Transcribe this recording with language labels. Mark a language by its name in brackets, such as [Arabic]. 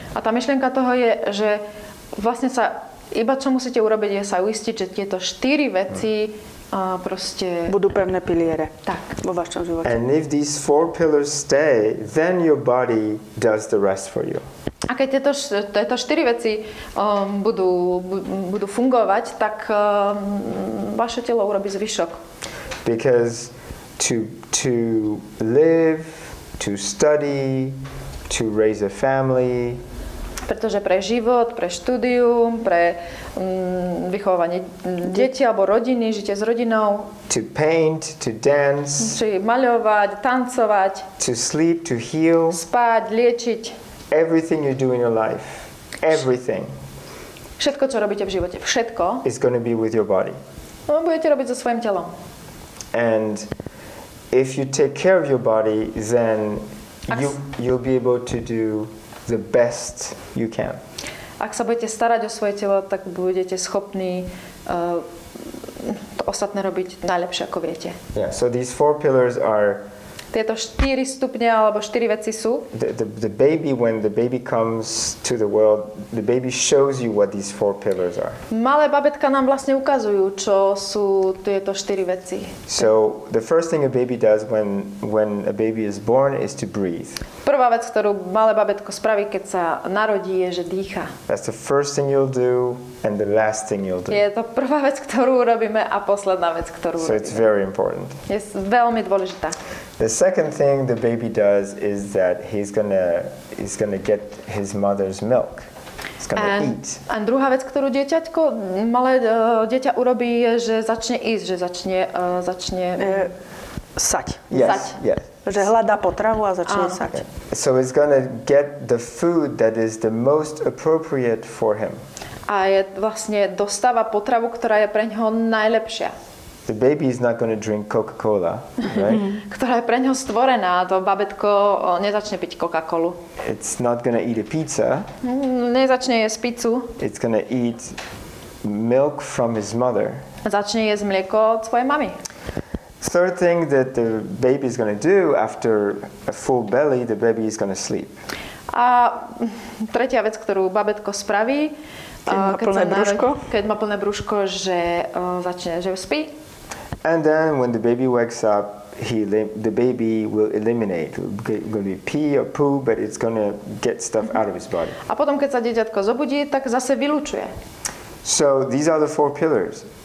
[Slovak] A tá myšlienka toho je, že vlastne iba čo musíte urobiť je sa uistiť, že tieto 4 veci proste budú pevné piliere. Tak, vo vašom živote. [English] And if these 4 pillars stay, then your body does the rest for you. [Slovak] A keď tieto 4 veci budú fungovať, tak vaše telo urobí zvyšok. [English] Because to live, to study, to raise a family, [Slovak] pretože pre život, pre štúdium, pre vychovávanie detí alebo rodiny, žitie s rodinou, [English] to paint, to dance, [Slovak] či maľovať, tancovať, [English] to sleep, to heal, [Slovak] spať, liečiť, [English] everything you do in your life, everything, [Slovak] všetko, čo robíte v živote, všetko [English] is going to be with your body. [Slovak] Budete robiť so svojím telom. [English] And if you take care of your body, then you'll be able to do the best you can. [Slovak] Ak sa budete starať o svoje telo, tak budete schopní to ostatné robiť najlepšie, ako viete. [English] Yeah, so these 4 pillars are [Slovak] tieto 4 stupne alebo 4 veci sú. [English] The baby, when the baby comes to the world, the baby shows you what these 4 pillars are. [Slovak] Malé babetka nám vlastne ukazujú, čo sú tieto 4 veci. [English] So the first thing a baby does when a baby is born is to breathe. [Slovak] Prvá vec, ktorú malé babetko spraví, keď sa narodí, je, že dýcha. [English] That's the first thing you'll do and the last thing you'll do. [Slovak] Je to prvá vec, ktorú urobíme a posledná vec, ktorú urobíme. [English] So it's very important. [Slovak] Je veľmi dôležitá. [English] The second thing the baby does is that he's gonna get his mother's milk. He's gonna eat. [Slovak] A druhá vec, ktorú malé dieťa urobí, je, že začne ísť, že začne sať. [English] Yes, yes. [Slovak] Že hľadá potravu a začne sať. [English] So it's gonna get the food that is the most appropriate for him. [Slovak] A vlastne dostáva potravu, ktorá je pre ňoho najlepšia. [English] The baby is not going to drink Coca-Cola, right? [Slovak] Ktorá je pre ňoho stvorená. To babetko nezačne piť Coca-Colu. [English] It's not going to eat a pizza. [Slovak] Nezačne jesť pizzu. [English] It's going to eat milk from his mother. [Slovak] Začne jesť mlieko od svojej mamy. [English] Third thing that the baby is going to do after a full belly, the baby is going to sleep. [Slovak] A tretia vec, ktorú babetko spraví, keď má plné brúško, že začne, že spí. [English] And then when the baby wakes up, the baby will eliminate. It's going to be pee or poo, but it's going to get stuff out of his body. [Slovak] A potom, keď sa dieťatko zobudí, tak zase vylučuje. [English] So these are the 4 pillars.